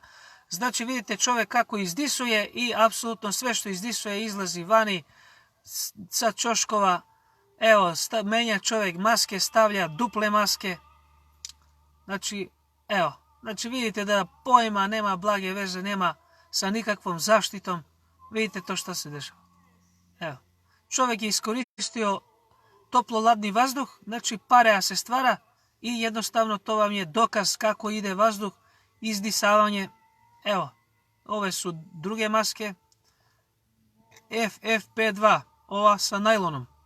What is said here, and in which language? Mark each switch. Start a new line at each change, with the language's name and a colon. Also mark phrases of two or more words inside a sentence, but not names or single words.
Bosnian: Значи видите човек како издисуе и апсолутно све што издисуе излази вани са чошкова. Ево, менја човек маске, ставља дупле маске. Значи, ево, значи видите да поима нема благе везе, нема sa nikakvom zaštitom. Vidite to što se dešava. Evo. Čovjek je iskoristio toplo-ladni vazduh, znači parea se stvara i jednostavno to vam je dokaz kako ide vazduh, izdisavanje. Evo, ove su druge maske. FFP2, ova sa najlonom.